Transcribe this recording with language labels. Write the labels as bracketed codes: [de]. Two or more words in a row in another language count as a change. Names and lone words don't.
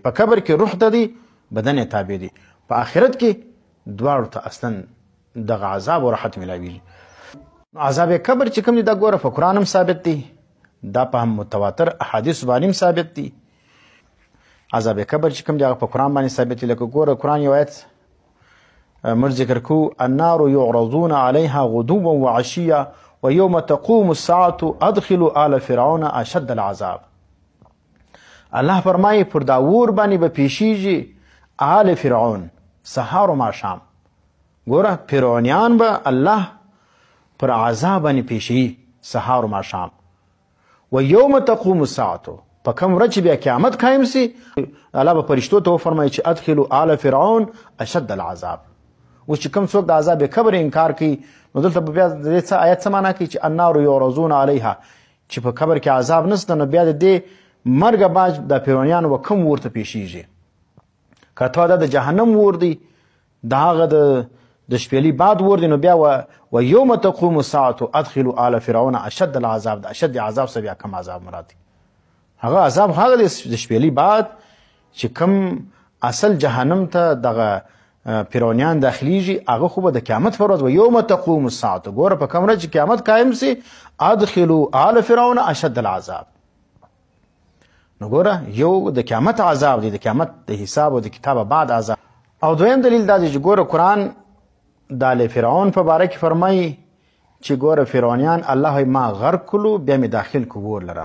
[ps] په قبر کې روح ته دی، بدن تابع دی. په آخرت کې دواړو ته اصلا دغه عذاب او راحت ملاویږي. عذاب قبر چې کوم دی دا ګوره په قرآن هم ثابت دی، دا په هم متواتر احادیث باندې هم ثابت دی. عذاب قبر چې کوم دی هغه په قرآن باندې ثابت دی. لکه ګوره قرآن یو آیت موږ ذکر کوو [ar] النار یعرضون علیها غدوا وعشیا ویوم تقوم الساعة ادخلوا آل فرعون اشد العذاب. [ps] الله فرمایي پر دا اور باندې به پیشیږي آل فرعون سهار و ماښام. ګوره فرعونیان به الله پر عذاب باندې پیشي سهار و ماښام. [ar] و یوم تقوم الساعة [ps] په کوم ورځ چې بیا قیامت قایم سي الله به فرشتو ته وفرمایي چې [ar] ادخلوا آل فرعون اشد العذاب. [ps] اوس چې کوم څوک د عذاب قبر انکار کوي نو دلته به بیا د دې آیت څه معنا کوي چې [ar] النار یعرضون علیها [ps] چې په قبر کې عذاب نشته نو بیا د دې مرګ بعد د فرعونیانو به کوم ورته پیشیږي. که ته دا د جهنم ور دی د هغه د د شپېلې باد اور دی نو بیا [ar] و یوم تقوم الساعة ادخلوا آل فرعون اشد العذاب. [ps] د اشد عذاب څخه بیا کم عذاب مراد دی؟ هغه عذاب هغه د شپېلې باد چې کم اصل جهنم ته دغه فرعونیان داخلیږي هغه خو به د قیامت پر ورځ [ar] و یوم تقوم الساعة. [ps] ګوره په کوم ورځ چې قیامت قایم سي [ar] ادخلوا آل فرعون اشد العذاب. [ps] نو ګوره یو د قیامت عذاب دی، د قیامت د حساب او د کتاب بعد عذاب. او دویم دلیل دا دی چې ګوره قرآن د آل فرعون په باره کې فرمایي چې ګوره فرعونیان الله ما غرق کړلو بیا مې داخل کړو اور لره.